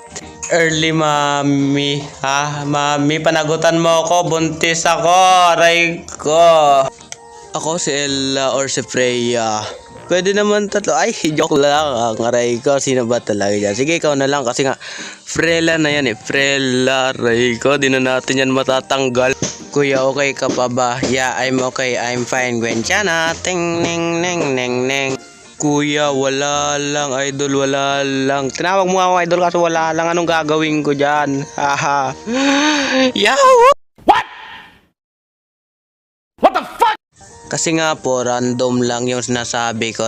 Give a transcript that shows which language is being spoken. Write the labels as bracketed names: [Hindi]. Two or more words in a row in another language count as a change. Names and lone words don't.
[Filipino] Early mami, mami, panagutan mo ako, buntis ako, aray ko. Ako si Ella or si Freya. Pwede naman tatlo. Ay, joke lang. Ang aray ko, sino ba talaga yan? Sige, ikaw na lang kasi nga Frela na yan eh. Frela, aray ko. Di na natin yan matatanggal. Kuya, okay ka pa ba? [English] Yeah, I'm okay. I'm fine. [Filipino] Gwenchana. Ting, ning, ning, ning, ning. Kuya, wala lang. Idol, wala lang. Tinawag mo ako idol kasi wala lang. Anong gagawin ko dyan? Haha. Yahoo! Kasi nga po, random lang yung sinasabi ko.